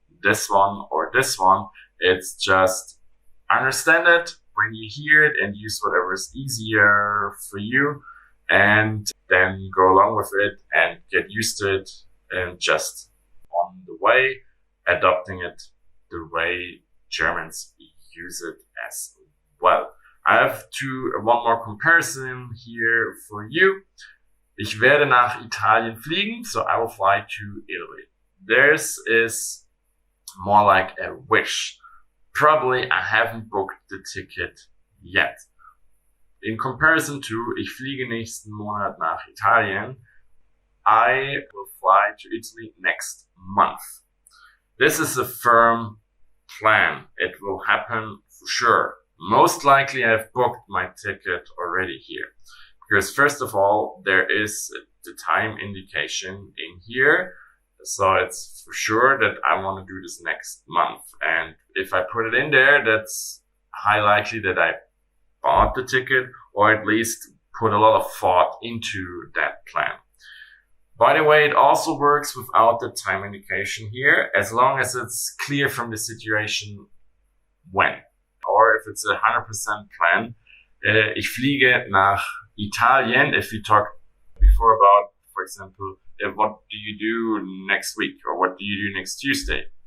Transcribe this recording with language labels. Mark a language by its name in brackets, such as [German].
[English] this one or this one. It's just understand it when you hear it and use whatever is easier for you, and then go along with it and get used to it, and just on the way adopting it the way Germans use it as well. I have one more comparison here for you. [German] Ich werde nach Italien fliegen, [English] so I will fly to Italy. This is more like a wish. Probably I haven't booked the ticket yet. In comparison to [German] ich fliege nächsten Monat nach Italien, [English] I will fly to Italy next month. This is a firm plan. It will happen for sure. Most likely I've booked my ticket already here. Because first of all, there is the time indication in here. So it's for sure that I want to do this next month. And if I put it in there, that's high likely that I bought the ticket, or at least put a lot of thought into that plan. By the way, it also works without the time indication here, as long as it's clear from the situation when. Or if it's a 100% plan, [German] ich fliege nach Italien. [English] If we talked before about, for example, what do you do next week, or what do you do next Tuesday?